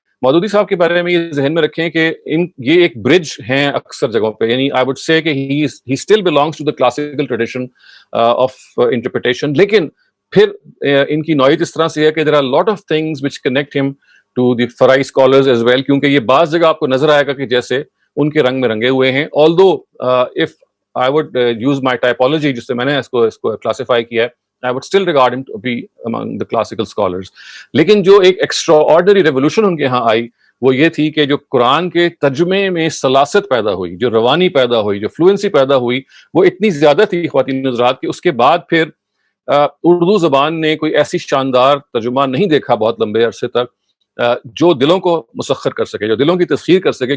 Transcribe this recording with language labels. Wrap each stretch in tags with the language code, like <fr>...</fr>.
<ur>مودودی صاحب کے بارے میں یہ ذہن میں رکھیں کہ یہ ایک برج ہیں اکثر جگہوں پہ. یعنی</ur> <en>I would say کہ he still belongs to the classical tradition of interpretation,</en> <ur>لیکن پھر ان کی نوعیت اس طرح سے ہے کہ</ur> <en>there are lot of things which connect them to the fry scholars as well,</en> <ur>کیونکہ یہ بعض جگہ آپ کو نظر آئے گا کہ جیسے ان کے رنگ میں رنگے ہوئے ہیں.</ur> <en>although if I would use my typology</en> <ur>جس سے میں نے اس کو کلاسیفائی کیا ہے،</ur> <en>I would still regard him to be among the classical scholars.</en> <ur>لیکن جو ایک ایکسٹراآرڈنری ریولوشن ان کے ہاں آئی وہ یہ تھی کہ جو قرآن کے ترجمے میں سلاست پیدا ہوئی، جو روانی پیدا ہوئی، جو فلوئنسی پیدا ہوئی، وہ اتنی زیادہ تھی خواتین حضرات کہ اس کے بعد پھر اردو زبان نے کوئی ایسی شاندار ترجمہ نہیں دیکھا بہت لمبے عرصے تک جو دلوں کو مسخر کر سکے، جو دلوں کی تسخیر کر سکے.</ur>